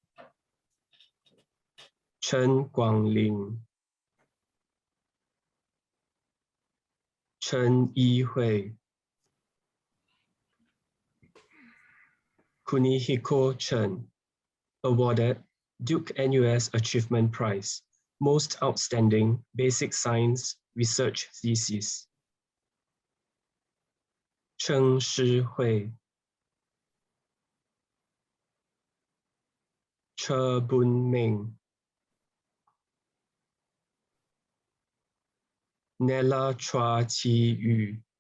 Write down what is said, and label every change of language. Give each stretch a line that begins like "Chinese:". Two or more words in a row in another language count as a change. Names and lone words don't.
English: Chen Guangling, Chen Yihui, Kunihiko Chen, awarded Duke-NUS Achievement Prize, Most Outstanding Basic Science Research Thesis. Cheng Shihui, Che Bun Ming, Nella Chua Chi Yu,